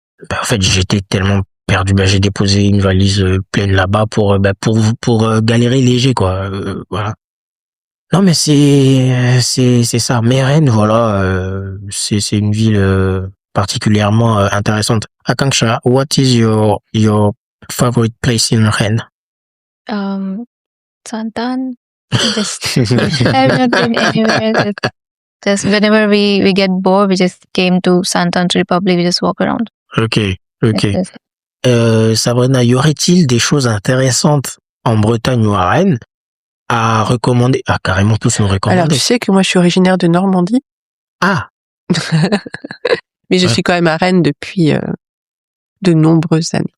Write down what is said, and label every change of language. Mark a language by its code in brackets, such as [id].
[fr] En fait, j'étais tellement perdu, j'ai déposé une valise pleine là-bas pour galérer léger, quoi. Voilà. Non, mais c'est ça. Mais Rennes, voilà, c'est une ville particulièrement intéressante. Akanksha, [en] what is your favorite place in Rennes? Santan. Just I've not been anywhere. Just whenever we get bored, we just came to Santan Republic. We just walk around. Ok. Yes. [fr] Sabrina, y aurait-il des choses intéressantes en Bretagne ou à Rennes à recommander? Ah, carrément tous nous recommander. Alors, tu sais que moi, je suis originaire de Normandie, Ah, mais je Ouais. suis quand même à Rennes depuis de nombreuses années.